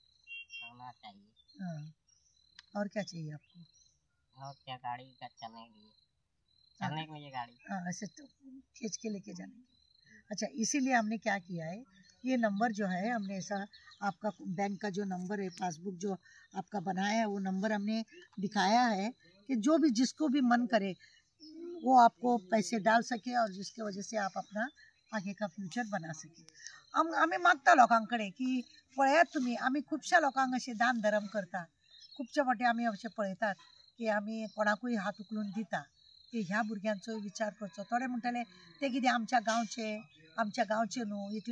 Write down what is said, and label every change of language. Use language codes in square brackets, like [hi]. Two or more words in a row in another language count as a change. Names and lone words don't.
[hi] हाँ और क्या चाहिए आपको और क्या गाड़ी का चलने के लिए गाड़ी हाँ ऐसे तो खींच के लेके जाने के अच्छा इसीलिए हमने क्या किया है ये नंबर जो है हमने ऐसा आपका बैंक का जो नंबर है पासबुक जो आपका बनाया है वो नंबर हमने दिखाया है कि जो भी जिसको भी मन करे वो आपको पैसे डाल सके और जिसकी वजह से आप अपना आगे का फ्यूचर बना सके [kok] आम्ही मागता लोकांकडे की पळयात तुम्ही आम्ही खूपशा लोकांक असे दान धर्म करता खूपशा फावटी आम्ही अशें पळयतात की आम्ही कोणाकूय हात उखलून दिता की ह्या भुरग्यांचो विचार करचो थोडे म्हणटले ते कितें आमच्या गांवचे न्हू इतल्या